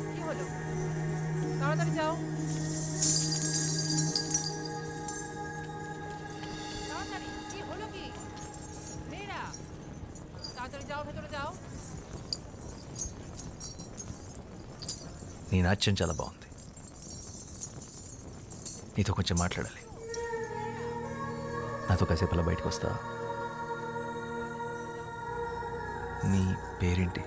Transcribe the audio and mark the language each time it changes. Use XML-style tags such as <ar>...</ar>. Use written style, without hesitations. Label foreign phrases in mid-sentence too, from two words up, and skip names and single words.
<bn>হলো? তাড়াতাড়ি যাও, তাড়াতাড়ি। কি হলো কি মেয়েরা? তাড়াতাড়ি যাও, ভেতরে যাও।</bn> <te>నీ నాట్యం చాలా బాగుంది. నీతో కొంచెం మాట్లాడాలి. నాతో కాసేపు అలా బయటకు వస్తా? నీ పేరేంటి?</te>